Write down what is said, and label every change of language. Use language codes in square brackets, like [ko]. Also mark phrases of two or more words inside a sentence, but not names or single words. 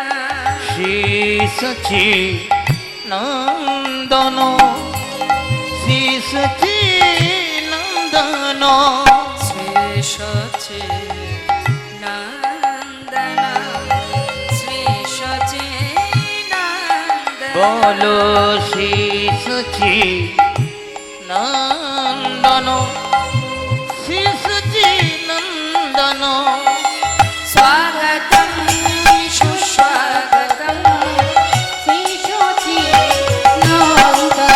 [sa] श्री सची नंदनो श्री सची नंदनो श्री शची नंदना श्री शची नंदना [bn] বলো শ্রী সচি নন্দন শ্রী সচি নন্দন স্বাগতম সুস্বাগতম শ্রী সচি নন্দন